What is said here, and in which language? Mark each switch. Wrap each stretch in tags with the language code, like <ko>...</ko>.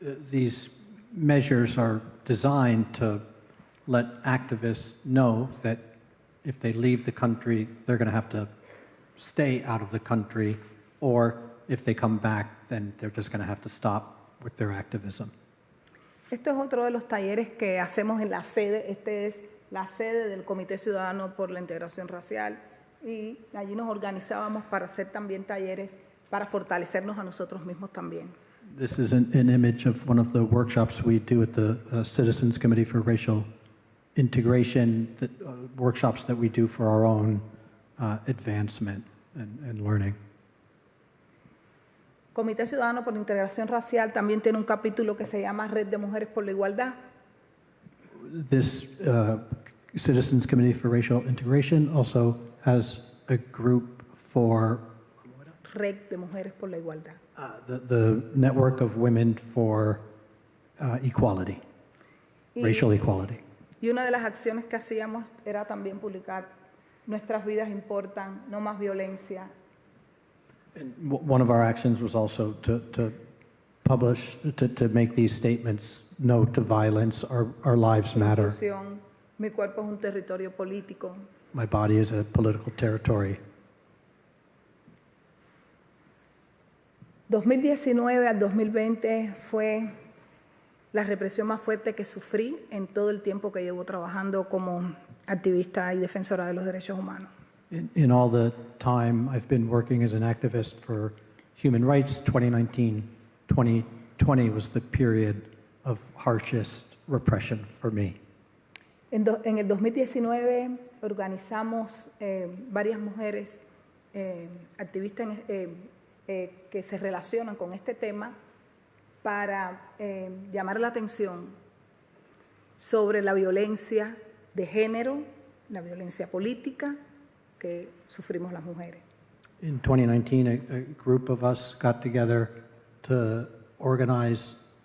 <en>These measures are designed to let activists know that if they leave the country, they're going to have to stay out of the country, or if they come back, then they're just going to have to stop with their activism.</en> <es>Esto es otro de los talleres que hacemos en la sede. Este es la sede del Comité Ciudadano por la Integración Racial, y allí nos organizábamos para hacer también talleres para fortalecernos a nosotros mismos también.</es> <en>This is an image of one of the workshops we do at the Citizens Committee for Racial Integration, workshops that we do for our own advancement and learning.</en> <es>Comité Ciudadano por la Integración Racial también tiene un capítulo que se llama Red de Mujeres por la Igualdad.</es> <en>This Citizens Committee for Racial Integration also has a group for</en> <es>Red de Mujeres por la Igualdad.</es> <en>the Network of Women for Equality, Racial Equality.</en> <es>Y una de las acciones que hacíamos era también publicar Nuestras vidas importan, no más violencia.</es> <en>And one of our actions was also to publish, to make these statements, no to violence, our lives matter.</en> <es>Mi cuerpo es un territorio político.</es> <en>My body is a political territory.</en> <es>2019 al 2020 fue la represión más fuerte que sufrí en todo el tiempo que llevo trabajando como activista y defensora de los derechos humanos.</es> <en>In all the time I've been working as an activist for human rights, 2019, 2020 was the period of harshest repression for me.</en> <es>En el 2019 organizamos varias mujeres activistas que se relacionan con este tema para llamar la atención sobre la violencia de género, la violencia política que sufrimos las mujeres.</es> <en>In 2019, a group of us got together to organize.</en>